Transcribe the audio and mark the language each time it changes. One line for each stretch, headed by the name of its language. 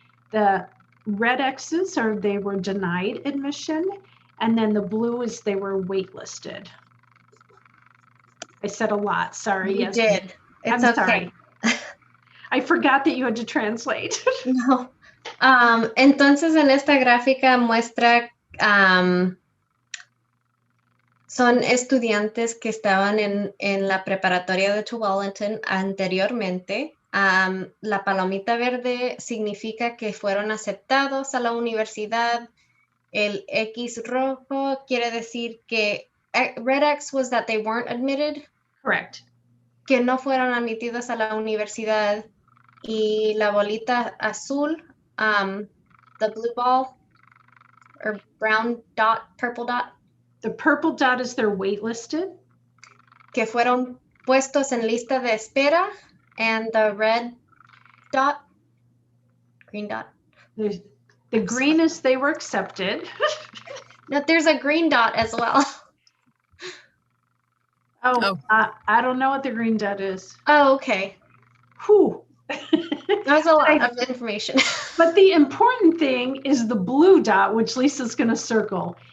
English: The red X's are they were denied admission, and then the blue is they were waitlisted. I said a lot, sorry. You did. It's I'm okay. Sorry. I forgot that you had to translate. No.
Spanish: Entonces en esta gráfica muestra son estudiantes que estaban en la preparatoria de Tualatin anteriormente. La palomita verde significa que fueron aceptados a la universidad. El X rojo quiere decir que
English: red X was that they weren't admitted. Correct.
Spanish: Que no fueron admitidos a la universidad. Y la bolita azul,
English: the blue ball or brown dot, purple dot. The purple dot is they're waitlisted.
Spanish: Que fueron puestos en lista de espera,
English: and the red dot, green dot. The green is they were accepted. No, there's a green dot as well. Oh. I don't know what the green dot is. Oh, okay. Whew. That was a lot of information. But the important thing is the blue dot, which Lisa's going to circle.